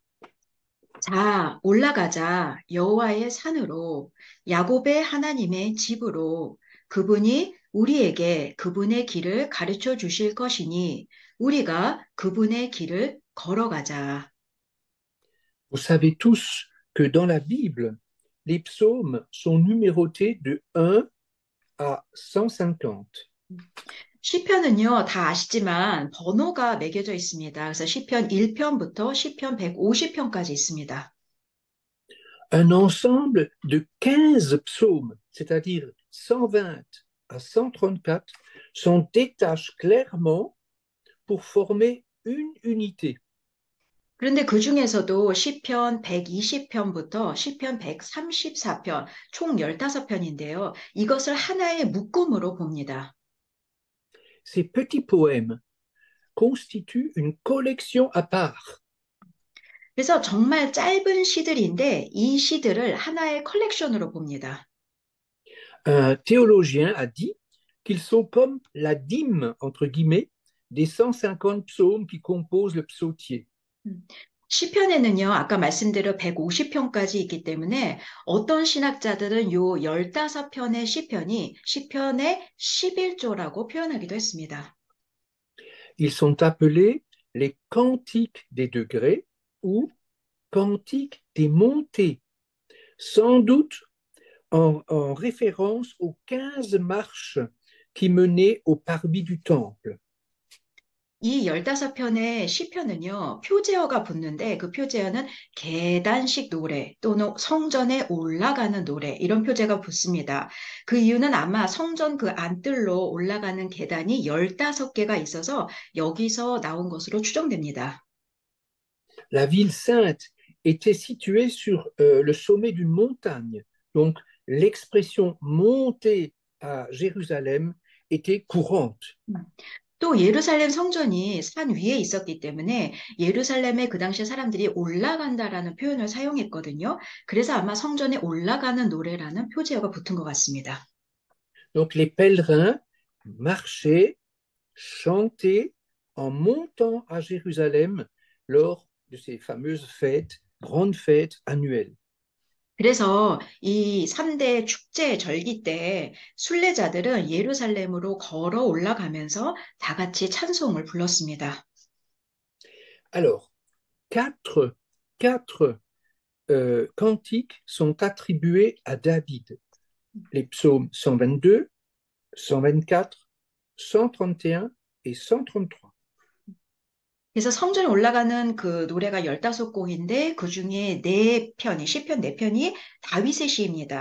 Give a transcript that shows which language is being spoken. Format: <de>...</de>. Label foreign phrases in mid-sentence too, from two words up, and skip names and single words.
<ko>자, 올라가자. 여호와의 산으로, 야곱의 하나님의 집으로 그분이 우리에게 그분의 길을 가르쳐 주실 것이니 우리가 그분의 길을 걸어가자.</ko> <fr>Vous savez tous que dans la Bible, les psaumes sont numérotés de 1 à 150.</fr> <ko>시편은요, 다 아시지만 번호가 매겨져 있습니다. 그래서 시편 1편부터 시편 150편까지 있습니다.</ko> <fr>Un ensemble de 15 psaumes, c'est-à-dire 120 à 134, s'en détachent clairement pour former une unité.</fr> <ko>그런데 그 중에서도 시편 120편부터 시편 134편, 총 15편인데요. 이것을 하나의 묶음으로 봅니다.</ko> <fr>Ces petits poèmes constituent une collection à part.</fr> <ko>그래서 정말 짧은 시들인데 이 시들을 하나의 컬렉션으로 봅니다.</ko> <fr>Un théologien a dit qu'ils sont comme la dîme, entre guillemets, des 150 psaumes qui composent le psautier.</fr> <ko>시편에는요, 아까 말씀대로 150편까지 있기 때문에 어떤 신학자들은 요 15편의 시편이 시편의 11조라고 표현하기도 했습니다.</ko> <fr>Ils sont appelés les cantiques des degrés ou cantiques des montées, sans doute en référence aux 15 marches qui menaient au parvis du temple.</fr> <ko>이 15편의 시편은요, 표제어가 붙는데 그 표제어는 계단식 노래 또는 성전에 올라가는 노래 이런 표제가 붙습니다. 그 이유는 아마 성전 그 안뜰로 올라가는 계단이 15개가 있어서 여기서 나온 것으로 추정됩니다.</ko> <fr>La ville sainte était située sur le sommet d'une montagne. Donc, l'expression monter à Jérusalem était courante.</fr> <ko>또 예루살렘 성전이 산 위에 있었기 때문에 예루살렘에 그 당시에 사람들이 올라간다라는 표현을 사용했거든요. 그래서 아마 성전에 올라가는 노래라는 표제어가 붙은 것 같습니다.</ko> <fr>Donc, les pèlerins marchaient, chantaient en montant à Jérusalem lors de ces fameuses fêtes, grandes fêtes annuelles.</fr> <ko>그래서 이 3대 축제 절기 때 순례자들은 예루살렘으로 걸어 올라가면서 다 같이 찬송을 불렀습니다.</ko> <fr>Alors, quatre cantiques sont attribués à David. Les psaumes 122, 124, 131 et 133.</fr> <ko>그래서 성전에 올라가는 그 노래가 15곡인데 그 중에 4편이, 시편 4편이 다윗의 시입니다.</ko>